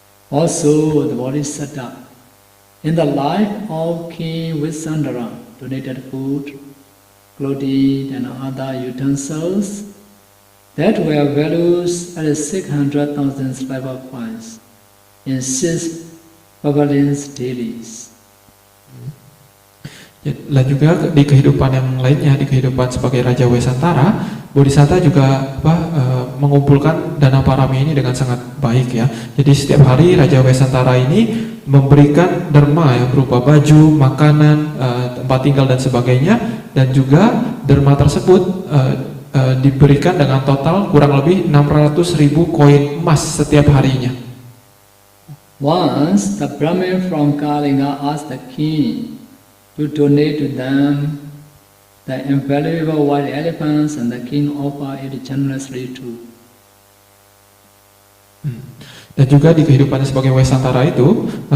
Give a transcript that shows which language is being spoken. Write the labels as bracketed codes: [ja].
[en] Also, the Bodhisattva, in the life of King Wisandra, donated food, clothing and other utensils that were valued at 600,000 silver coins in 6 pavilions daily. [id] Dan juga di kehidupan yang lainnya, di kehidupan sebagai Raja Wesantara, Bodhisatta juga mengumpulkan dana parami ini dengan sangat baik ya. Jadi setiap hari Raja Wesantara ini memberikan dharma yang berupa baju, makanan, tempat tinggal dan sebagainya, dan juga dharma tersebut diberikan dengan total kurang lebih 600.000 koin emas setiap harinya. [en] Once the Brahmin from Kalinga asked the king to donate to them the invaluable white elephants, and the king offered it generously too. [id] Dan juga di kehidupannya sebagai Wesantara itu